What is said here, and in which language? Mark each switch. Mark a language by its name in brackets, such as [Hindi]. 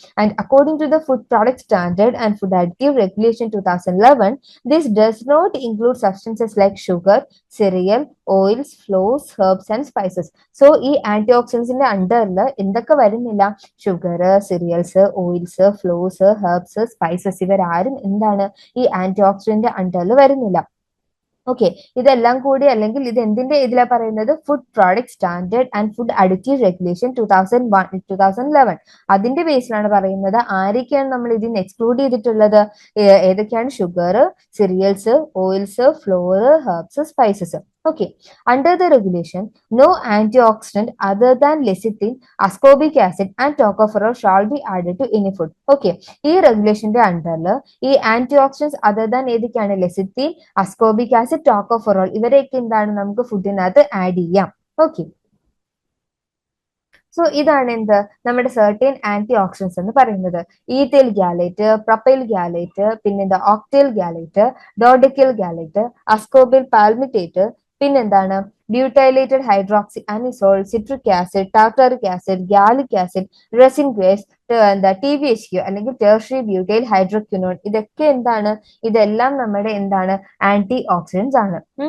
[English] And according to the food product standard and food additive regulation 2011, this does not include substances like sugar, cereal, oils, flours, herbs and spices. [Malayalam] So ഈ anti ഓക്സിഡൻസിന്റെ അണ്ടറിൽ എന്തൊക്കെ വരുന്നില്ല, sugar, cereals, oils, floors, herbs, spices, ഇവരാരും എന്താണ് ഈ anti oxidant അണ്ടറിൽ വരുന്നില്ല. Okay, ഇതെല്ലാം കൂടി അല്ലെങ്കിൽ ഇത് എന്തിന്റെ ഇതിലാ പറയുന്നത്, food product standard and food additive regulation 2011 അതിന്റെ ബേസിലാണ് പറയുന്നത്. ആരൊക്കെയാണ് നമ്മൾ ഇതിന് എക്സ്ക്ലൂഡ് ചെയ്തിട്ടുള്ളത്, ഏതൊക്കെയാണ്, sugar, cereals, oils, floor, herbs, spices. [English] Okay, under the regulation, no antioxidant other than lecithin, ascorbic acid and tocopherol shall be added to any food. [Malayalam] Okay, ഈ റെഗുലേഷന്റെ അണ്ടറിൽ ഈ ആന്റി ഓക്സിഡൻസ് അതർ ദാൻ ഏതൊക്കെയാണ്, lecithin, ascorbic acid, tocopherol, ഇവരെയൊക്കെ എന്താണ് നമുക്ക് ഫുഡിനകത്ത് add ചെയ്യാം. Okay, so ഇതാണ് എന്ത്, നമ്മുടെ സെർട്ടൈൻ ആന്റി ഓക്സിഡൻസ് എന്ന് പറയുന്നത്. ഈഥൈൽ ഗ്യാലേറ്റ്, പ്രൊപ്പൈൽ ഗ്യാലേറ്റ്, പിന്നെന്താ ഓക്ടൈൽ ഗ്യാലേറ്റ്, ഡോഡെക്കൈൽ ഗ്യാലേറ്റ്, അസ്കോബിൽ പാൽമിറ്റേറ്റ്, പിന്നെന്താണ് ബ്യൂട്ടൈലേറ്റഡ് hydroxy anisole, citric acid, tartaric acid, ഗ്യാലിക് acid, resin grace, എന്താ TBHQ അല്ലെങ്കിൽ ടെർഷ്യറി ബ്യൂട്ടൈൽ ഹൈഡ്രോക്വിനോൺ, ഇതൊക്കെ എന്താണ്, ഇതെല്ലാം നമ്മുടെ എന്താണ് ആന്റി ഓക്സിഡൻസ് ആണ്.